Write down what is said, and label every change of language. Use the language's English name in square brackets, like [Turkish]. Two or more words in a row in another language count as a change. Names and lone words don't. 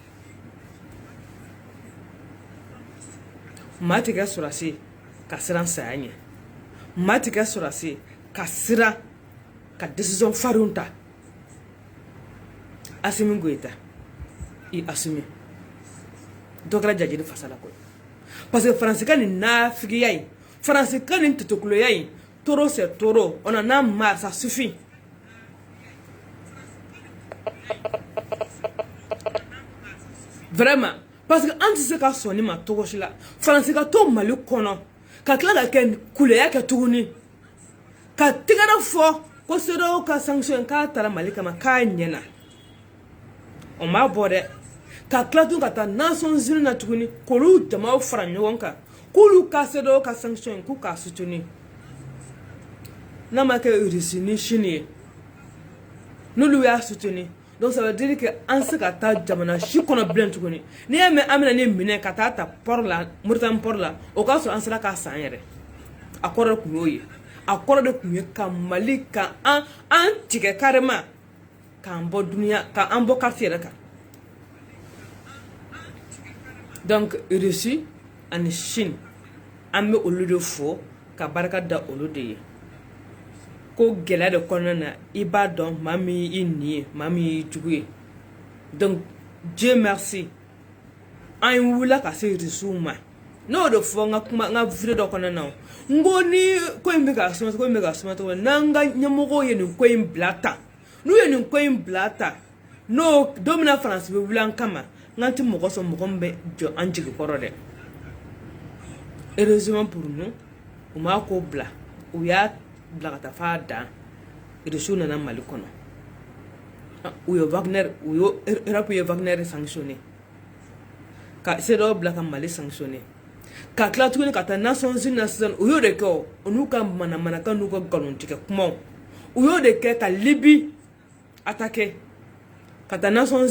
[Bambara] maa tɛ kɛ sɔrɔsi ka siran saya ɲɛ maa tɛ kɛ sɔrɔsi ka siran ka décision farinw ta Assimi Goïta i assumi dɔ kɛra jajiri fasala koyi [French] parce que [Bambara] France ka nin nafigiya in France ka nin tutukuloya in [French] taureau c'est taureau on en a marre ça suffit vraiment parce que [Bambara] an tɛ se ka sɔn ni ma cogo si la France ka to Mali kɔnɔ ka tila ka kɛ kuleya kɛ tuguni ka tigɛrɛ fɔ ko CEDEAO ka sanction k'a taara Mali kama k'a ɲɛna o m'a bɔ dɛ ka tila tun ka taa Nations Unies na tuguni k'olu jamaw fara ɲɔgɔn kan k'olu ka CEDEAO ka sanction k'u k'a soutenir n'a ma kɛ Russie ni Chine ye n'olu y'a soutenir [French] donc ça veut dire que [Bambara] an se ka taa jamana si kɔnɔ bilen tuguni n'i y'a mɛn an bɛna ni minɛ ka taa ta port la Mauritanie port la o k'a sɔrɔ an sera k'a san yɛrɛ a kɔrɔ de tun y'o ye a kɔrɔ de tun ye ka Mali ka an tigɛ carrément k'an bɔ duniya k'an bɔ carte yɛrɛ kan donc Russie ani Chine an bɛ olu de fo ka barika da olu de ye ko gɛlɛya de kɔnɔna na i b'a dɔn maa min y'i nin ye maa min y'i jugu ye donc [French] Dieu merci [Bambara] an wulila ka se Russiw ma n'o de fɔ n ka kuma n ka video dɔ kɔnɔna na n ko ni ko in bɛ ka suma ko in bɛ ka suma cogo n'an ka ɲɛmɔgɔw ye nin ko in bila tan n'u ye nin ko in bila tan n'o don min na France bɛ wuli an kama n tɛ mɔgɔ sɔn mɔgɔ min bɛ jɔ an jigi kɔrɔ dɛ [French] heureusement pour nous [Bambara] u m'a ko bila u y'a bila ka taa f'a dan Russiw nana Mali kɔnɔ u ye Wagner u ye Europe ye Wagner sanctionné ka CEDEAO bila ka Mali sanctionné ka tila tuguni ka taa Nations Unies na sisan u y'o de kɛ o n'u ka manamanakan n'u ka nkalontigɛ kumaw u y'o de kɛ ka Libye attaquer ka taa Nations